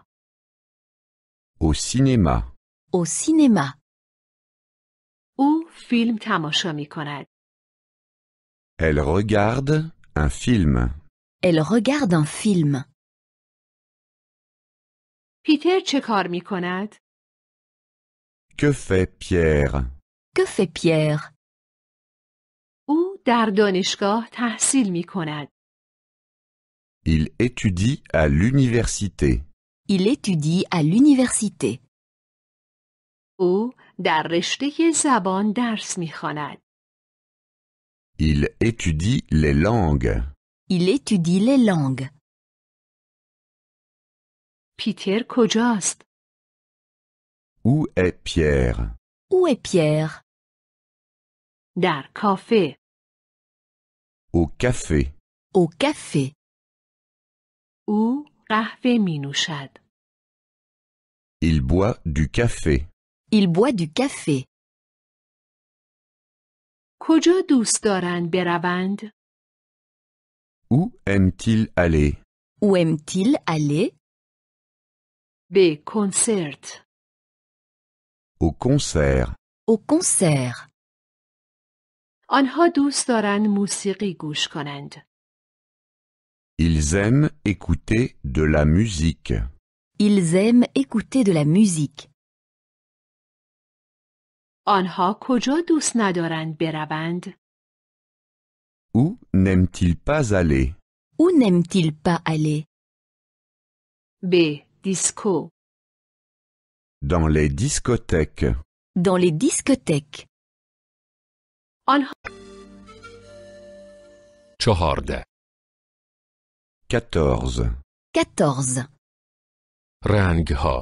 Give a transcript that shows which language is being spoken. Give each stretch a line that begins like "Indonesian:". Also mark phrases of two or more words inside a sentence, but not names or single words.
French: Au cinéma. Au cinéma.
Persian: او فیلم تماشا می‌کند.
French: Elle regarde un film. Elle regarde un film.
Persian: پیتر چه کار می‌کند؟
French: Que fait Pierre? Que fait Pierre?
Persian: او در دانشگاه تحصیل می‌کند.
French: Il étudie à l'université. Il étudie à l'université.
Persian: او در رشته زبان درس می‌خواند.
French: Il étudie les langues. Il étudie les langues.
Persian: پیتر کجاست؟
French: Où est Pierre? Où est Pierre?
Persian: در کافه.
French: Au café. Au café.
Persian: او قهوه می‌نوشد.
French: Il boit du café. Il boit du café.
Persian: کجا دوست دارند بروند؟
French: Où aime-t-il aller? Où aime-t-il aller?
Persian: به کنسرت.
French: Au concert. Au concert.
Persian: آنها دوست دارند موسیقی گوش کنند.
French: Ils aiment écouter de la musique. Ils aiment écouter de la musique.
Persian: آنها کجا دوست ندارند بروند؟
French: Où n'aime-t-il pas aller? Où n'aime-t-il pas aller?
Persian: به دیسکو.
French: Dans les discothèques. Dans les discothèques.
Persian: آنها 14. 14. 14. رنگها.